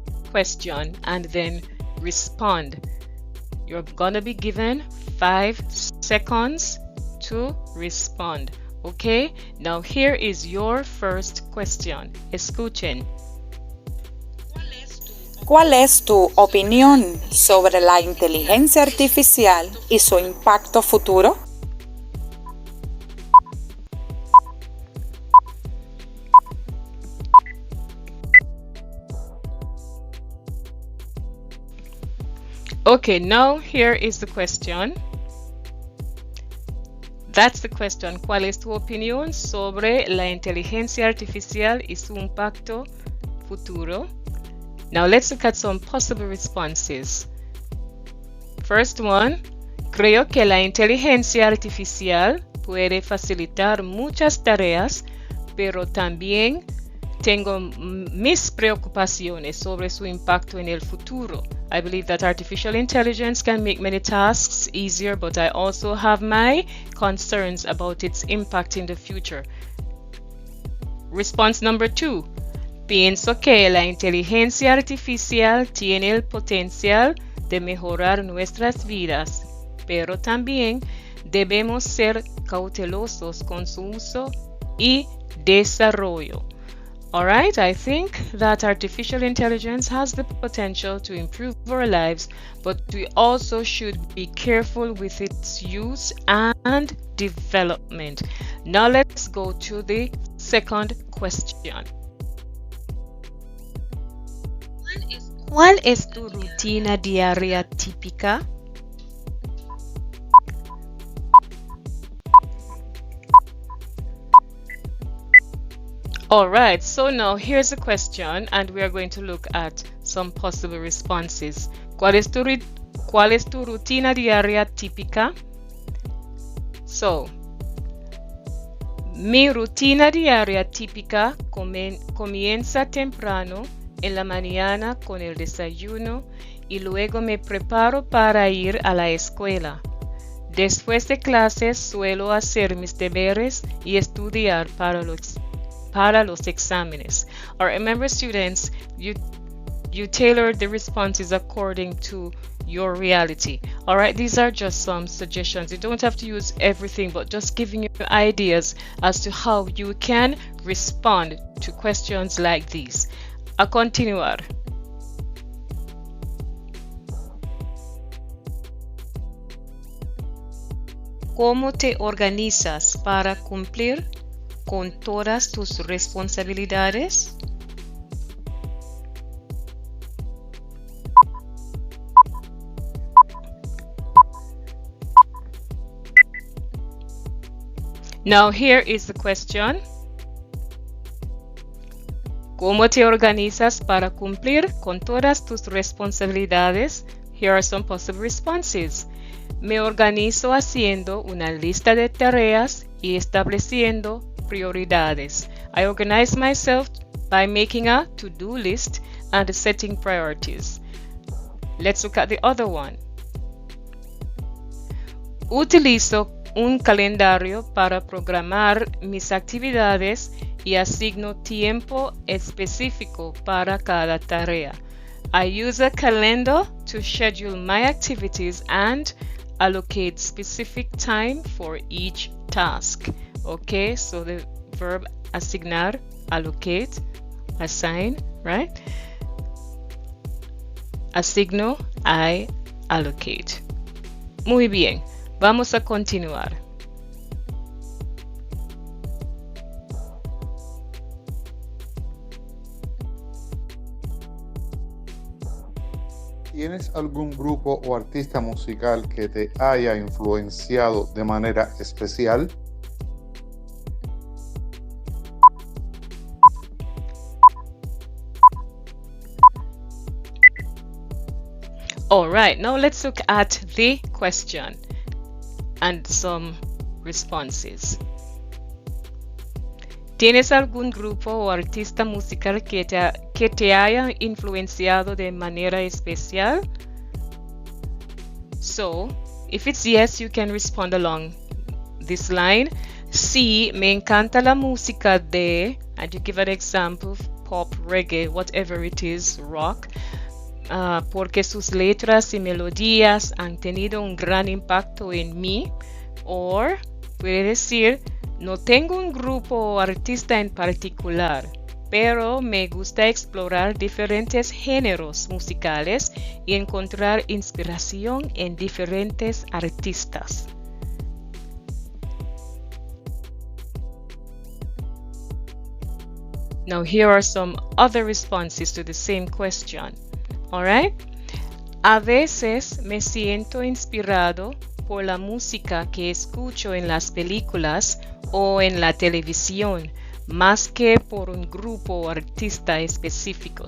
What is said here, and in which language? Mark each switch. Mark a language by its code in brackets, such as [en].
[en] Question and then respond. You're gonna be given 5 seconds to respond. Okay? Now here is your first question. [es] Escuchen. ¿Cuál es tu opinión sobre la inteligencia artificial y su impacto futuro? [en] Okay, now here is the question. That's the question. [es] ¿Cuál es tu opinión sobre la inteligencia artificial y su impacto futuro? [en] Now let's look at some possible responses. First one, [es] creo que la inteligencia artificial puede facilitar muchas tareas, pero también tengo mis preocupaciones sobre su impacto en el futuro. [en] I believe that artificial intelligence can make many tasks easier, but I also have my concerns about its impact in the future. Response number 2. [es] Pienso que la inteligencia artificial tiene el potencial de mejorar nuestras vidas, pero también debemos ser cautelosos con su uso y desarrollo. [en] Alright, I think that artificial intelligence has the potential to improve our lives, but we also should be careful with its use and development. Now let's go to the second question. [es] ¿Cuál es tu rutina diaria típica? [en] Alright, so now here's the question, and we are going to look at some possible responses. [es] ¿Cuál es tu rutina diaria típica? So, mi rutina diaria típica comienza temprano en la mañana con el desayuno y luego me preparo para ir a la escuela. Después de clases suelo hacer mis deberes y estudiar para los exámenes. [en] Or remember, students, you tailor the responses according to your reality. Alright, these are just some suggestions. You don't have to use everything, but just giving you ideas as to how you can respond to questions like these. [es] A continuar. ¿Cómo te organizas para cumplir con todas tus responsabilidades? [en] Now here is the question. [es] ¿Cómo te organizas para cumplir con todas tus responsabilidades? [en] Here are some possible responses. [es] Me organizo haciendo una lista de tareas y estableciendo prioridades. [en] I organize myself by making a to-do list and setting priorities. Let's look at the other one. [es] Utilizo un calendario para programar mis actividades y asigno tiempo específico para cada tarea. [en] I use a calendar to schedule my activities and allocate specific time for each task. Okay, so the verb asignar, allocate, assign, right? Asigno, I allocate. [es] Muy bien, vamos a continuar. ¿Tienes algún grupo o artista musical que te haya influenciado de manera especial? [en] All right, now let's look at the question and some responses. [es] ¿Tienes algún grupo o artista musical que te haya influenciado de manera especial? [en] So, if it's yes, you can respond along this line. [es] Sí, me encanta la música de, [en] and you give an example, pop, reggae, whatever it is, rock, [es] porque sus letras y melodías han tenido un gran impacto en mí. Or, puede decir, no tengo un grupo o artista en particular, pero me gusta explorar diferentes géneros musicales y encontrar inspiración en diferentes artistas. [en] Now here are some other responses to the same question. All right? [es] A veces me siento inspirado por la música que escucho en las películas o en la televisión, más que por un grupo o artista específico.